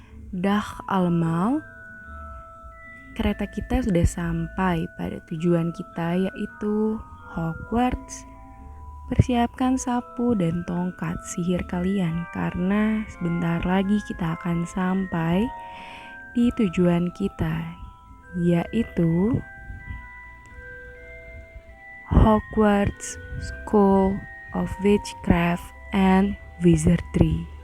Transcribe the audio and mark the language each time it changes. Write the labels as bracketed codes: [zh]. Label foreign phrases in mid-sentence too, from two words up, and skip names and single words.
[nl] Dag allemaal. [id] Kereta kita sudah sampai pada tujuan kita, yaitu Hogwarts. Persiapkan sapu dan tongkat sihir kalian karena sebentar lagi kita akan sampai di tujuan kita, yaitu Hogwarts School of Witchcraft and Wizardry.